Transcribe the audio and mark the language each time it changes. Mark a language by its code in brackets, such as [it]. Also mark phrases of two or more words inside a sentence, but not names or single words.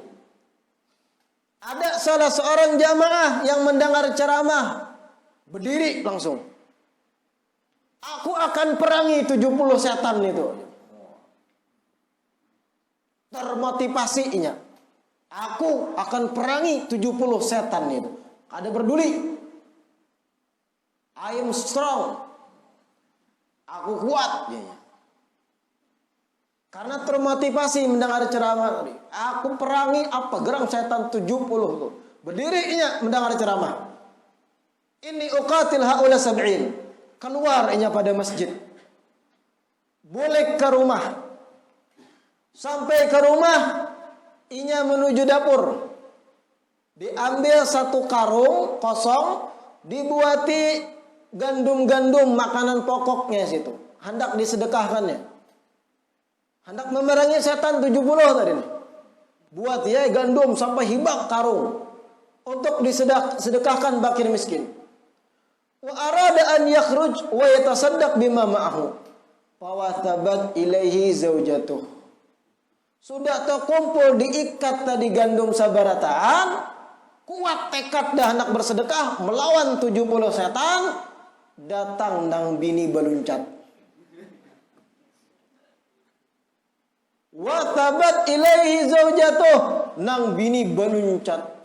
[bjn] Ada salah seorang jamaah yang mendengar ceramah, berdiri langsung. Aku akan perangi 70 setan itu. Termotivasinya, aku akan perangi 70 setan itu. Ada peduli. [en] I am strong. [bjn] Aku kuat. Karena termotivasi mendengar ceramah tadi. Aku perangi apa? Gerang setan 70 itu. Berdirinya mendengar ceramah. [ar] إني أقاتل هؤلاء السبعين. [bjn] Keluar inya pada masjid. Boleh ke rumah. Sampai ke rumah, inya menuju dapur. Diambil satu karung kosong, dibuati gandum-gandum makanan pokoknya situ. Hendak disedekahkannya. Hendak memerangi setan 70 tadi nih. Buat ya gandum sampai hibak karung untuk disedekahkan fakir miskin. [ar] وأراد أن يخرج ويتصدق بما معه. فواثبت إليه زوجته. [bjn] Sudah terkumpul diikat tadi gandum sabarataan, kuat tekad dah hendak bersedekah melawan 70 setan, datang nang bini beluncat. [ar] وثبت إليه زوجته, [bjn] nang bini beluncat.